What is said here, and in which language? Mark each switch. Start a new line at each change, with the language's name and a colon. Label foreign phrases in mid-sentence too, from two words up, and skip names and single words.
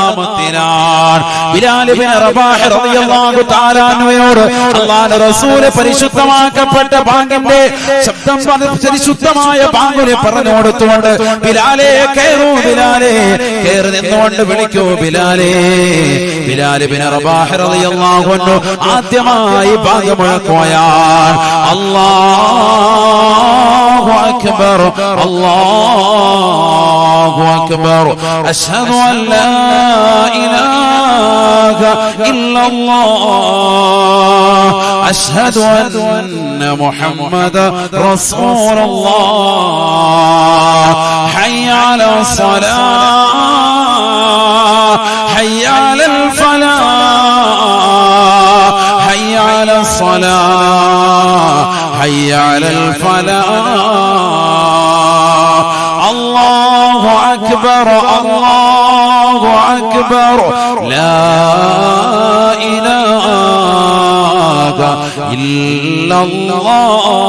Malayalam: ബിലാൽ ഇബ്നു റബാഹ്
Arabic: رضي الله تعالى
Malayalam: അൻഹുയോട് അല്ലാഹുവിന്റെ റസൂൽ പരിശുദ്ധമാക്കപ്പെട്ട ബാങ്കിന്റെ ശബ്ദം പരിശുദ്ധമായ ബാങ്കിനെ പറഞ്ഞു കൊടുത്തുകൊണ്ട്, ബിലാലേ കയറൂ, ബിലാലേ കയറി നിന്നുകൊണ്ട് വിളിക്കൂ ബിലാലേ. ബിലാൽ ഇബ്നു റബാഹ്
Arabic: رضي الله عنه
Malayalam: ആദ്യമായി ബാങ്ക് മുഴക്കുകയാണ്.
Arabic: الله أكبر الله أكبر أشهد أن لا إله إلا الله أشهد أن محمد رسول الله حي على الصلاة حي على الفلاح حي على الصلاة حي على الفلاح الله أكبر الله أكبر لا إله إلا الله.